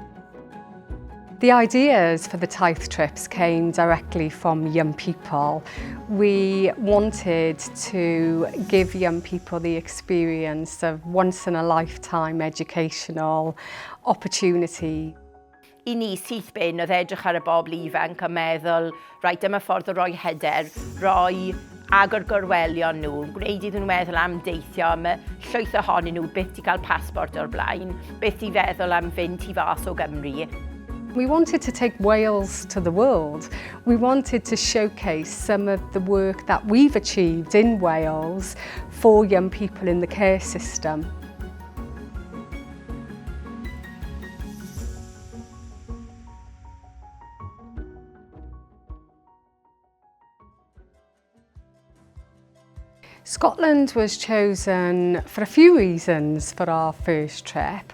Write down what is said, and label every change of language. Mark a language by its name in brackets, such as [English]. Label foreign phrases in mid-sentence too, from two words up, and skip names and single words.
[English] The ideas for the Taith trips came directly from young people. We wanted to give young people the experience of once-in-a-lifetime educational opportunity. [Welsh] I ni syth bin oedd edrych ar y bobl ifanc a meddwl, rhaid dyma ffordd o roi hyder, roi agor gorwelion nhw, gwneud iddyn nhw meddwl am deithio, am llwyth ohonyn nhw byth i gael pasport o'r blaen, byth i feddwl am fynd tu fas o Gymru. [English] We wanted to take Wales to the world. We wanted to showcase some of the work that we've achieved in Wales for young people in the care system. Scotland was chosen for a few reasons for our first trip.